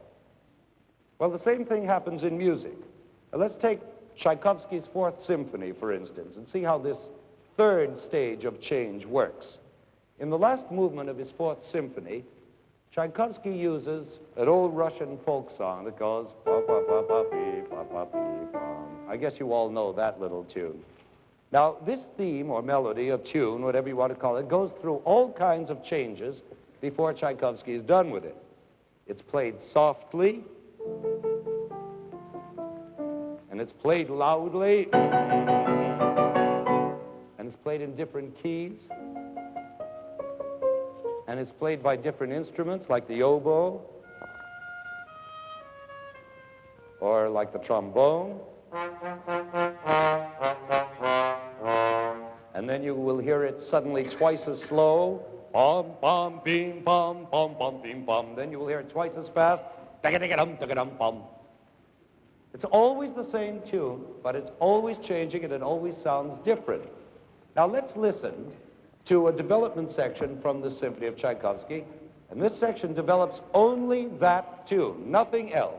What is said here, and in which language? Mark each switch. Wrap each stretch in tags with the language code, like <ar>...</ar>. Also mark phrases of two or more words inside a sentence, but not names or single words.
<en>Well, the same thing happens in music. Now, let's take Tchaikovsky's Fourth Symphony, for instance, and see how this third stage of change works. In the last movement of his Fourth Symphony, Tchaikovsky uses an old Russian folk song that goes, pa pa pa pa pee, pa pa pee, pam. I guess you all know that little tune. Now, this theme or melody or tune, whatever you want to call it, goes through all kinds of changes before Tchaikovsky is done with it. It's played softly, and it's played loudly, and it's played in different keys, and it's played by different instruments like the oboe, or like the trombone. And then you will hear it suddenly twice as slow. Bum, bum, bing, bum, bum, bum, bing, bum. Then you will hear it twice as fast. Dum, bum. It's always the same tune, but it's always changing and it always sounds different. Now let's listen to a development section from the Symphony of Tchaikovsky. And this section develops only that tune, nothing else.</en>